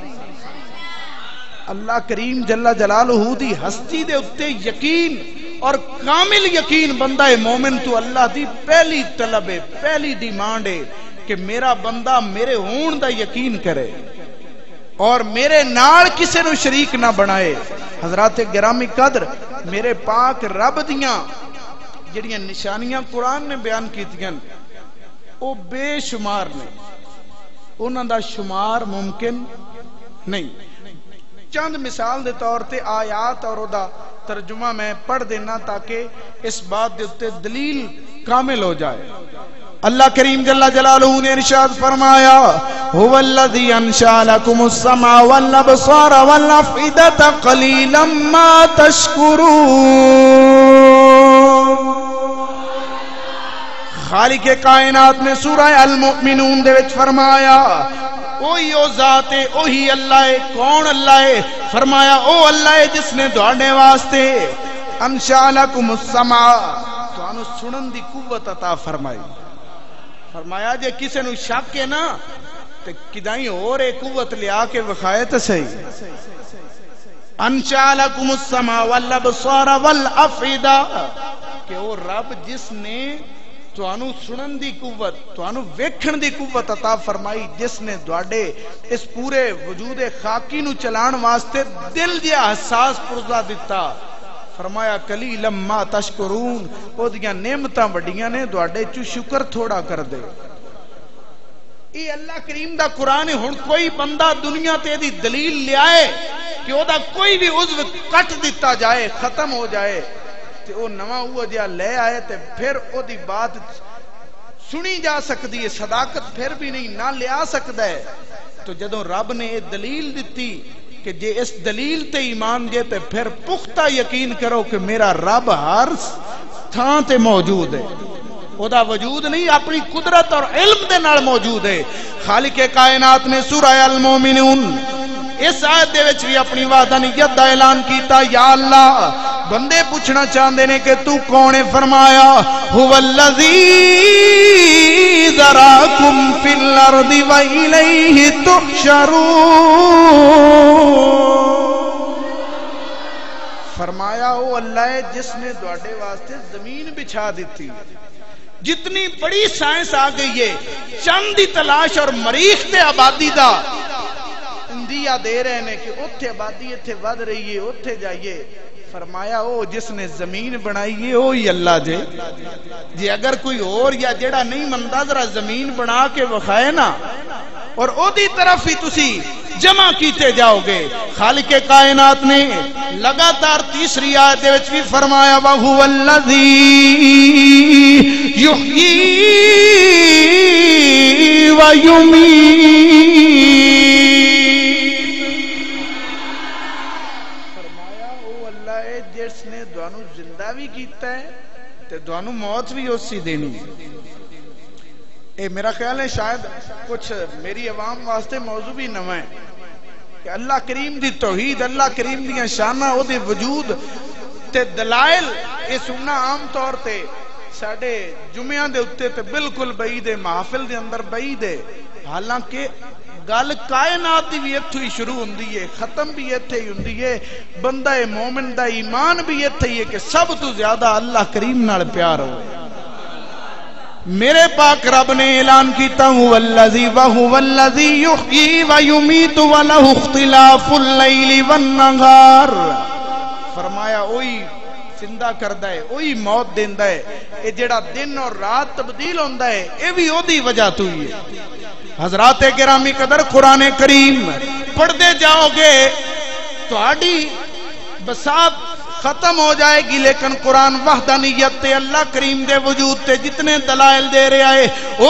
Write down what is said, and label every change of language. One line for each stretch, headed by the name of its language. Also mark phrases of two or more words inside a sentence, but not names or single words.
Punjabi: اللہ کریم
Arabic: جل جلالہ
Punjabi: دی ہستی دے اتے یقین اور کامل یقین بندہ مومن تو اللہ دی پہلی طلب ہے، پہلی ڈیمانڈ ہے کہ میرا بندہ میرے ہون دا یقین کرے اور میرے نال کسے نو شریک نہ بنائے۔ حضرات گرامی قدر، میرے پاک رب دیاں جڑیاں نشانیاں قرآن نے بیان کیتیاں او بے شمار نے، انہاں دا شمار ممکن نہیں۔ چند مثال دے طور تے آیات اور دا ترجمہ میں پڑھ دینا تاکہ اس بات دے اتے دلیل کامل ہو جائے۔ اللہ کریم جل جلالہ نے ارشاد فرمایا
Arabic: هو الذی انشأ لکم السمع والابصار والافئدة قلیلا ما تشکرون۔
Punjabi: خالق کائنات نے سورہ المؤمنون دے وچ فرمایا اوہی او ذات ہے، اوہی اللہ ہے۔ کون اللہ ہے؟ فرمایا او اللہ ہے جس نے تواڈے واسطے
Arabic: انشأ لکم السمع،
Punjabi: تانوں سنن دی قوت عطا فرمائی۔ فرمایا جے کسے نو شک ہے نا تے کدائیں اور ایک قوت لیا کے وکھائے تے صحیح۔
Arabic: انشأ لکم السمع والابصار والافئدہ،
Punjabi: کہ وہ رب جس نے تانوں سنن دی قوت تانوں ویکھن دی قوت عطا فرمائی جس نے تواڈے اس پورے وجود خاکی نو چلان واسطے دل جہا حساس پرزا دتا فرمایا
Arabic: قلیلا ما تشکرون
Punjabi: او دیاں نعمتاں وڈیاں نے تواڈے چ شکر تھوڑا کر دے یہ اللہ کریم دا قرآن ہے ہن کوئی بندہ دنیا تے دی دلیل لے آئے کہ او دا کوئی بھی عضو کٹ دیتا جائے ختم ہو جائے تے او نواں ہوا جہا لے آئے تے پھر او دی بات سنی جا سکتی ہے صداقت پھر بھی نہیں نہ لے آ سکتا ہے تو جدوں رب نے یہ دلیل دیتی کہ جے اس دلیل تے ایمان دے تے پھر پختہ یقین کرو کہ میرا رب ہر تھان تے موجود ہے او دا وجود نہیں اپنی قدرت اور علم دے نال موجود ہے خالق کائنات نے سورہ المومنون اس آیت دے وچ بھی اپنی وحدانیت دا اعلان کیتا یا اللہ بندے پوچھنا چاہندے نے کہ تو کون ہے فرمایا
Arabic: هو الذی ذراکم فی الارض و الیہ تحشرون
Punjabi: فرمایا وہ اللہ ہے جس نے تواڈے واسطے زمین بچھا دیتی جتنی بڑی سائنس آ گئی ہے چند دی تلاش اور مریخ تے آبادی دا اندیا دے رہے ہیں کہ اتھے آبادی اتھے ود رہی ہے اتھے جائیے فرمایا او جس نے زمین بنائی ہے وہی اللہ جے جی اگر کوئی اور یا جڑا نہیں مندا ذرا زمین بنا کے وکھائے نا اور او دی طرف ہی تسی جمع کیتے جاؤ گے خالق کائنات نے لگاتار تیسری آیت وچ بھی فرمایا
Arabic: وَهُوَ الَّذِي يُحْيِي
Punjabi: وَيُمِيتُ فرمایا او اللہ ہے جس نے دوانو زندہ بھی کیتا ہے تے دوانو موت بھی اسی دینی اے میرا خیال ہے شاید کچھ میری عوام واسطے موضوع بھی نواں ہے کہ اللہ کریم دی توحید اللہ کریم دیاں شاناں او دے وجود تے دلائل یہ سننا عام طور تے ساڈے جمعیاں دے اوتے تے بالکل بعید ہے محافل دے اندر بعید ہے حالانکہ گل کائنات دی بھی ایتھے ہی شروع ہوندی ہے ختم بھی ایتھے ہی ہوندی ہے بندہ مومن دا ایمان بھی ایتھے ہی ہے کہ سب تو زیادہ اللہ کریم نال پیار ہو میرے پاک رب نے اعلان کیتا
Arabic: هو الذی وهو الذی یحیی ویمیت وله اختلاف اللیل والنہار
Punjabi: فرمایا وہی زندہ کردا ہے وہی موت دیندا ہے اے جڑا دن اور رات تبدیل ہوندا ہے اے بھی اودی وجہ تو ہی ہے حضرات گرامی قدر قرآن کریم پڑھتے جاؤ گے تہاڈی بساط ختم ہو جائے گی لیکن قرآن وحدانیت تے اللہ کریم دے وجود تے جتنے دلائل دے رہے آئے وہ